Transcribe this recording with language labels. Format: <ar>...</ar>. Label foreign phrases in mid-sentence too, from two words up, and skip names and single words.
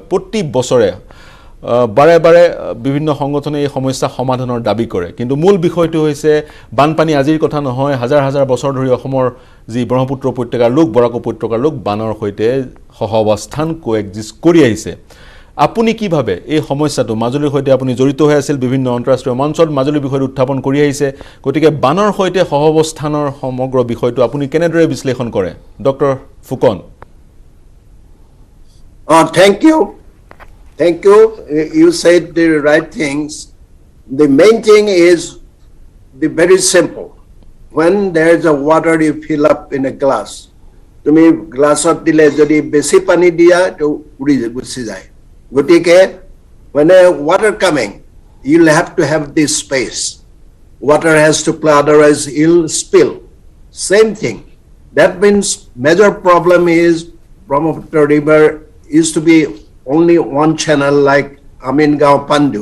<as>প্ৰতি বছৰে বাৰে বিভিন্ন সংগঠনে এই সমস্যা সমাধানৰ দাবী কৰে কিন্তু মূল বিষয়টো হৈছে বানপানী আজিৰ কথা নহয় হাজাৰ বছৰ ধৰি অসমৰ যি ব্ৰহ্মপুত্ৰ উপত্যকাৰ লোক বৰাক উপত্যকাৰ লোক বানৰ সৈতে সহঅৱস্থান কোএক্সিষ্ট কৰি আহিছে আপুনি কি ভাবে এই সমস্যাটো মাজুলীৰ সৈতে আপুনি জড়িত হৈ আছিল বিভিন্ন আন্তঃৰাষ্ট্ৰীয় মঞ্চত মাজুলীৰ বিষয়টো উত্থাপন কৰি আহিছে গতিকে বানৰ সৈতে সহঅৱস্থানৰ সমগ্ৰ বিষয়টো আপুনি কেনেদৰে বিশ্লেষণ কৰে ডক্টৰ ফুকন</as> <en>Thank you. You said the right things. The main thing is the very simple. When there's a water you fill up in a glass. To me, glass of</en> <as>দিলে যদি বেছি পানী দিয়া তো উৰি গুচি যায়.</as> <en>Gotike when a water coming, you'll have to have this space. Water has to flow, otherwise it'll spill. Same thing. That means major problem is Brahmaputra River used to be only one channel like Amingao Pandu.</en>